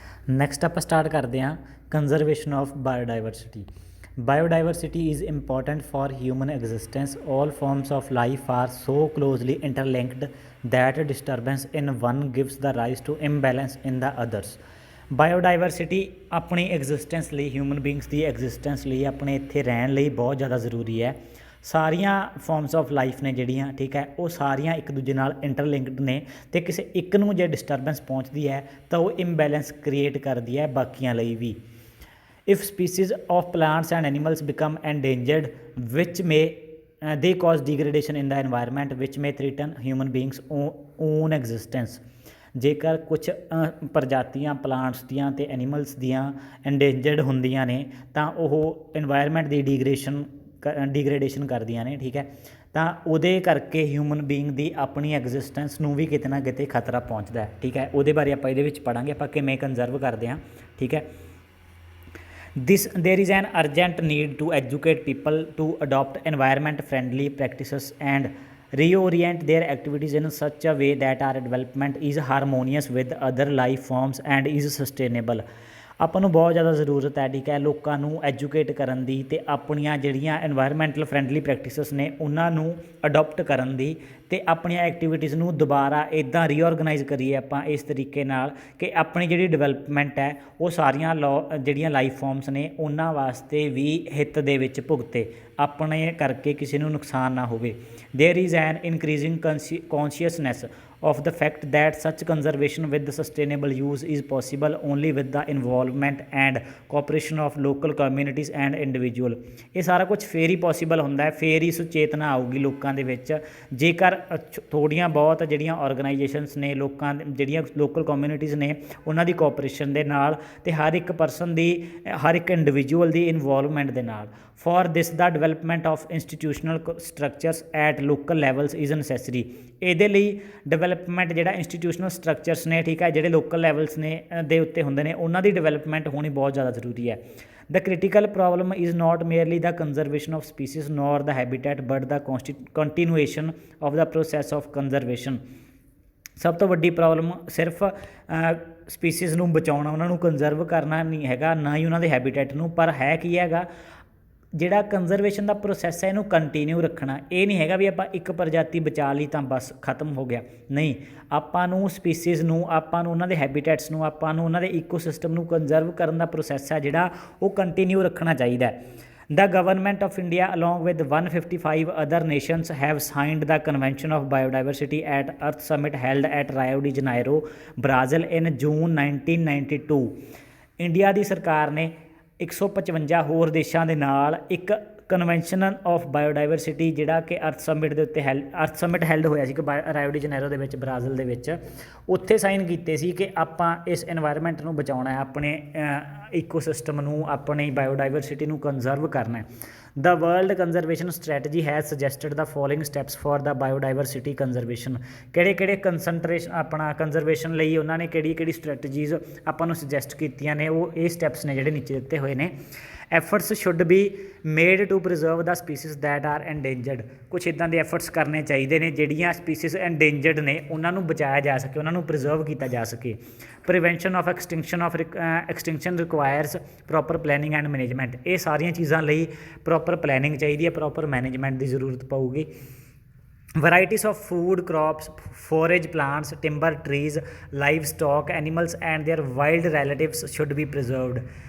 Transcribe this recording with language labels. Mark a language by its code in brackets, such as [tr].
[pa] Next ਆਪਾਂ start ਕਰਦੇ ਹਾਂ conservation of biodiversity. [en] Biodiversity is important for human existence. All forms of life are so closely interlinked that disturbance in one gives the rise to imbalance in the others. [pa] Biodiversity ਆਪਣੀ existence ਲਈ, human beings ਦੀ existence ਲਈ, ਆਪਣੇ ਇੱਥੇ ਰਹਿਣ ਲਈ ਬਹੁਤ ਜ਼ਿਆਦਾ ਜ਼ਰੂਰੀ ਹੈ। ਸਾਰੀਆਂ ਫਾਰਮਸ ਆਫ ਲਾਈਫ ਨੇ ਜਿਹੜੀਆਂ, ਠੀਕ ਹੈ, ਉਹ ਸਾਰੀਆਂ ਇੱਕ ਦੂਜੇ ਨਾਲ ਇੰਟਰਲਿੰਕਡ ਨੇ ਅਤੇ ਕਿਸੇ ਇੱਕ ਨੂੰ ਜੇ ਡਿਸਟਰਬੈਂਸ ਪਹੁੰਚਦੀ ਹੈ ਤਾਂ ਉਹ ਇੰਬੈਲੈਂਸ ਕ੍ਰੀਏਟ ਕਰਦੀ ਹੈ ਬਾਕੀਆਂ ਲਈ ਵੀ। [en] If species of plants and animals become endangered, which may they cause degradation in the environment, which may threaten human beings own existence. [pa] ਜੇਕਰ ਕੁਛ ਪ੍ਰਜਾਤੀਆਂ ਪਲਾਂਟਸ ਦੀਆਂ ਅਤੇ ਐਨੀਮਲਸ ਦੀਆਂ ਐਂਡੇਂਜਰਡ ਹੁੰਦੀਆਂ ਨੇ ਤਾਂ ਉਹ ਇਨਵਾਇਰਮੈਂਟ ਦੀ ਡੀਗਰੇਡੇਸ਼ਨ ਕਰਦੀਆਂ ਨੇ, ਠੀਕ ਹੈ, ਤਾਂ ਉਹਦੇ ਕਰਕੇ ਹਿਊਮਨ ਬੀਇੰਗ ਦੀ ਆਪਣੀ ਐਗਜ਼ਿਸਟੈਂਸ ਨੂੰ ਵੀ ਕਿਤੇ ਨਾ ਕਿਤੇ ਖਤਰਾ ਪਹੁੰਚਦਾ ਹੈ, ਠੀਕ ਹੈ। ਉਹਦੇ ਬਾਰੇ ਆਪਾਂ ਇਹਦੇ ਵਿੱਚ ਪੜ੍ਹਾਂਗੇ ਆਪਾਂ ਕਿਵੇਂ ਕੰਜ਼ਰਵ ਕਰਦੇ ਹਾਂ, ਠੀਕ ਹੈ। [en] There is an urgent need to educate people to adopt environment friendly practices and reorient their activities in such a way that our development is harmonious with other life forms and is sustainable. [pa] ਆਪਾਂ ਨੂੰ ਬਹੁਤ ਜ਼ਿਆਦਾ ਜ਼ਰੂਰਤ ਹੈ, ਠੀਕ ਹੈ, ਲੋਕਾਂ ਨੂੰ ਐਜੂਕੇਟ ਕਰਨ ਦੀ ਅਤੇ ਆਪਣੀਆਂ ਜਿਹੜੀਆਂ ਇਨਵਾਇਰਮੈਂਟਲ ਫਰੈਂਡਲੀ ਪ੍ਰੈਕਟਿਸਿਸ ਨੇ ਉਹਨਾਂ ਨੂੰ ਅਡੋਪਟ ਕਰਨ ਦੀ ਅਤੇ ਆਪਣੀਆਂ ਐਕਟੀਵਿਟੀਜ਼ ਨੂੰ ਦੁਬਾਰਾ ਇੱਦਾਂ ਰੀਓਰਗਨਾਈਜ਼ ਕਰੀਏ ਆਪਾਂ ਇਸ ਤਰੀਕੇ ਨਾਲ ਕਿ ਆਪਣੀ ਜਿਹੜੀ ਡਿਵੈਲਪਮੈਂਟ ਹੈ ਉਹ ਸਾਰੀਆਂ ਜਿਹੜੀਆਂ ਲਾਈਫ ਫਾਰਮਸ ਨੇ ਉਹਨਾਂ ਵਾਸਤੇ ਵੀ ਹਿੱਤ ਦੇ ਵਿੱਚ ਭੁਗਤੇ, ਆਪਣੇ ਕਰਕੇ ਕਿਸੇ ਨੂੰ ਨੁਕਸਾਨ ਨਾ ਹੋਵੇ। [en] There is an increasing consciousness of the fact that such conservation with the sustainable use is possible only with the involvement and cooperation of local communities and individual. [pa] ਇਹ ਸਾਰਾ ਕੁਝ ਫੇਰ ਹੀ ਪੋਸੀਬਲ ਹੁੰਦਾ ਹੈ, ਫੇਰ ਹੀ ਸੁਚੇਤਨਾ ਆਊਗੀ ਲੋਕਾਂ ਦੇ ਵਿੱਚ ਜੇਕਰ ਥੋੜ੍ਹੀਆਂ ਬਹੁਤ ਜਿਹੜੀਆਂ ਔਰਗਨਾਈਜੇਸ਼ਨਸ ਨੇ, ਲੋਕਾਂ ਜਿਹੜੀਆਂ ਲੋਕਲ ਕਮਿਊਨਿਟੀਜ਼ ਨੇ ਉਹਨਾਂ ਦੀ ਕੋਆਪਰੇਸ਼ਨ ਦੇ ਨਾਲ ਅਤੇ ਹਰ ਇੱਕ ਪਰਸਨ ਦੀ, ਹਰ ਇੱਕ ਇੰਡੀਵਿਜੂਅਲ ਦੀ ਇਨਵੋਲਵਮੈਂਟ ਦੇ ਨਾਲ। [en] For this the development of institutional structures at local levels is necessary. [pa] ਇਹਦੇ ਲਈ ਡਿਵੈਲਪਮੈਂਟ ਜਿਹੜਾ ਇੰਸਟੀਟਿਊਸ਼ਨਲ ਸਟਰਕਚਰਸ ਨੇ, ਠੀਕ ਹੈ, ਜਿਹੜੇ ਲੋਕਲ ਲੈਵਲਸ ਨੇ ਦੇ ਉੱਤੇ ਹੁੰਦੇ ਨੇ ਉਹਨਾਂ ਦੀ ਡਿਵੈਲਪਮੈਂਟ ਹੋਣੀ ਬਹੁਤ ਜ਼ਿਆਦਾ ਜ਼ਰੂਰੀ ਹੈ। [en] The critical problem is not merely the conservation of species nor the habitat but the continuation of the process of conservation. [pa] ਸਭ ਤੋਂ ਵੱਡੀ ਪ੍ਰੋਬਲਮ ਸਿਰਫ ਸਪੀਸੀਜ਼ ਨੂੰ ਬਚਾਉਣਾ, ਉਹਨਾਂ ਨੂੰ ਕੰਜ਼ਰਵ ਕਰਨਾ ਨਹੀਂ ਹੈਗਾ, ਨਾ ਹੀ ਉਹਨਾਂ ਦੇ ਹੈਬੀਟੈਟ ਨੂੰ, ਪਰ ਹੈ ਕੀ ਹੈਗਾ, ਜਿਹੜਾ ਕੰਜ਼ਰਵੇਸ਼ਨ ਦਾ ਪ੍ਰੋਸੈਸ ਹੈ ਇਹਨੂੰ ਕੰਟੀਨਿਊ ਰੱਖਣਾ। ਇਹ ਨਹੀਂ ਹੈਗਾ ਵੀ ਆਪਾਂ ਇੱਕ ਪ੍ਰਜਾਤੀ ਬਚਾ ਲਈ ਤਾਂ ਬਸ ਖਤਮ ਹੋ ਗਿਆ, ਨਹੀਂ, ਆਪਾਂ ਨੂੰ ਸਪੀਸੀਜ਼ ਨੂੰ, ਆਪਾਂ ਨੂੰ ਉਹਨਾਂ ਦੇ ਹੈਬੀਟੈਟਸ ਨੂੰ, ਆਪਾਂ ਨੂੰ ਉਹਨਾਂ ਦੇ ਈਕੋਸਿਸਟਮ ਨੂੰ ਕੰਜ਼ਰਵ ਕਰਨ ਦਾ ਪ੍ਰੋਸੈਸ ਹੈ ਜਿਹੜਾ ਉਹ ਕੰਟੀਨਿਊ ਰੱਖਣਾ ਚਾਹੀਦਾ। [en] The government of India along with 155 other nations have signed the Convention of Biodiversity at Earth Summit held at Rio de Janeiro, Brazil in June 1992. [pa] India ਦੀ ਸਰਕਾਰ ਨੇ 155 ਹੋਰ ਦੇਸ਼ਾਂ ਦੇ ਨਾਲ ਇੱਕ ਕਨਵੈਨਸ਼ਨ ਆਫ ਬਾਇਓਡਾਇਵਰਸਿਟੀ ਜਿਹੜਾ ਕਿ ਅਰਥ ਸਮਿਟ ਦੇ ਉੱਤੇ ਅਰਥ ਸਮਿਟ ਹੈਲਡ ਹੋਇਆ ਸੀ ਕਿ ਰਾਇਓ ਡੀ ਜਨੇਰੋ ਦੇ ਵਿੱਚ, ਬ੍ਰਾਜ਼ੀਲ ਦੇ ਵਿੱਚ, ਉੱਥੇ ਸਾਈਨ ਕੀਤੇ ਸੀ ਕਿ ਆਪਾਂ ਇਸ ਇਨਵਾਇਰਮੈਂਟ ਨੂੰ ਬਚਾਉਣਾ ਹੈ, ਆਪਣੇ ਈਕੋਸਿਸਟਮ ਨੂੰ, ਆਪਣੀ ਬਾਇਓਡਾਇਵਰਸਿਟੀ ਨੂੰ ਕੰਜ਼ਰਵ ਕਰਨਾ ਹੈ। [en] The World Conservation Strategy has suggested the following steps for the biodiversity conservation. [pa] ਕਿਹੜੇ ਆਪਣਾ ਕੰਜ਼ਰਵੇਸ਼ਨ ਲਈ ਉਹਨਾਂ ਨੇ ਕਿਹੜੀ ਸਟ੍ਰੈਟਜੀਜ਼ ਆਪਾਂ ਨੂੰ ਸੁਜੈਸਟ ਕੀਤੀਆਂ ਨੇ, ਉਹ ਇਹ ਸਟੈਪਸ ਨੇ ਜਿਹੜੇ ਨੀਚੇ ਦਿੱਤੇ ਹੋਏ ਨੇ। [en] Efforts should be made to preserve the species that are endangered. [pa] ਕੁਛ ਇੱਦਾਂ ਦੇ ਐਫਰਟਸ ਕਰਨੇ ਚਾਹੀਦੇ ਨੇ ਜਿਹੜੀਆਂ ਸਪੀਸੀਜ਼ ਐਂਡੇਂਜਰਡ ਨੇ ਉਹਨਾਂ ਨੂੰ ਬਚਾਇਆ ਜਾ ਸਕੇ, ਉਹਨਾਂ ਨੂੰ ਪ੍ਰੀਜ਼ਰਵ ਕੀਤਾ ਜਾ ਸਕੇ। [en] Prevention of extinction requires proper planning and management. [pa] ਇਹ ਸਾਰੀਆਂ ਚੀਜ਼ਾਂ ਲਈ ਪ੍ਰੋਪਰ ਪਲੈਨਿੰਗ ਚਾਹੀਦੀ ਹੈ, ਪ੍ਰੋਪਰ ਮੈਨੇਜਮੈਂਟ ਦੀ ਜ਼ਰੂਰਤ ਪਊਗੀ। [en] Varieties of food crops, forage plants, timber trees, livestock, animals and their wild relatives should be preserved.